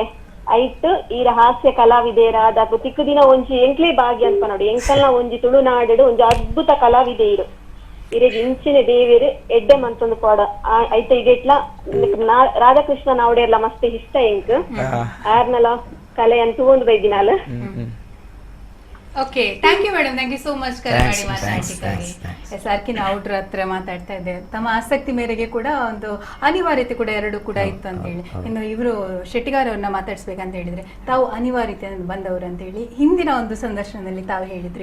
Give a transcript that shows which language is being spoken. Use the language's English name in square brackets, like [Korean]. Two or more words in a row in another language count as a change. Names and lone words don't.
[Tulu] ಐತ್ ಈರ ಹಾಸ್ಯ ಕಲಾವಿದೇರಾದ ತಿಕ್ಕು ದಿನ ಒಂಜಿ ಎಂಕ್ಲೆ ಭಾಗ್ಯ ಅಂತ ನೋಡಿ. ಎಂಕಲ್ನ ಒಂಜಿ ತುಳುನಾಡು ಒಂಜಿ ಅದ್ಭುತ ಕಲಾವಿದೆ ಇರು ಇರೆಗ್ ಇಂಚಿನ ದೇವೇರು ಎಡ್ಡೆ ಮಂತೊಂದು ಪಾಡ ಐತ ಇಡೆಟ್ಲ ರಾಧಾಕೃಷ್ಣ ನಾವಡೆರ್ಲ ಮಸ್ತ್ ಇಷ್ಟ ಎಂಕ್ ಆರ್ನಲ ಕಲೆ ಅಂತ ತಗೊಂಡು ಬೈದಿನಾಲ. [English] okay, thank you madam, thank you so much [Kannada] ಕರೆ ಮಾಡಿ ಮಾತಾಡ್ತಿದ್ದಾಗಿ. SRK ನಾವುಡ್ರ ಹತ್ರ ಮಾತಾಡ್ತಾ ಇದ್ದೆ. ತಮ್ಮ ಆಸಕ್ತಿ ಮೇರೆಗೆ ಕೂಡ ಒಂದು ಅನಿವಾರ್ಯತೆ ಕೂಡ ಎರಡು ಕೂಡ ಇತ್ತು ಅಂತ ಹೇಳಿ. ಇನ್ನು ಇವರು ಶೆಟ್ಟಿಗಾರ್ ಅವ್ರನ್ನ ಮಾತಾಡ್ಸ್ಬೇಕಂತ ಹೇಳಿದ್ರೆ ತಾವು ಅನಿವಾರ್ಯತೆ ಬಂದವರು ಅಂತ ಹೇಳಿ ಹಿಂದಿನ ಒಂದು ಸಂದರ್ಶನದಲ್ಲಿ ತಾವು ಹೇಳಿದ್ರಿ.